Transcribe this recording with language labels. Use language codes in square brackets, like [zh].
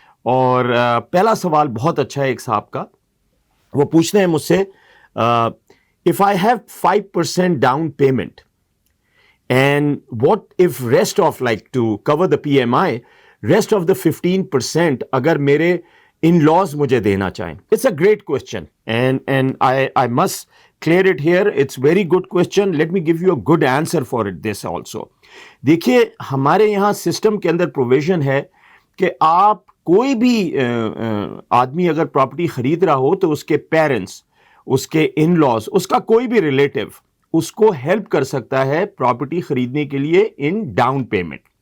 [hi] और पहला सवाल बहुत अच्छा है एक साहब का. वो पूछते हैं मुझसे, [en] if I have 5% down payment and what if rest of, like to cover the PMI, rest of the 15% [hi] अगर मेरे इन लॉज मुझे देना चाहें. [en] It's a great question and I must clear it here. It's very good question. Let me give you a good answer for it this also. [hi] देखिए, हमारे यहाँ system के अंदर प्रोविजन है कि आप कोई भी आदमी अगर प्रॉपर्टी खरीद रहा हो तो उसके पेरेंट्स, उसके इन लॉज, उसका कोई भी रिलेटिव उसको हेल्प कर सकता है प्रॉपर्टी खरीदने के लिए इन डाउन पेमेंट.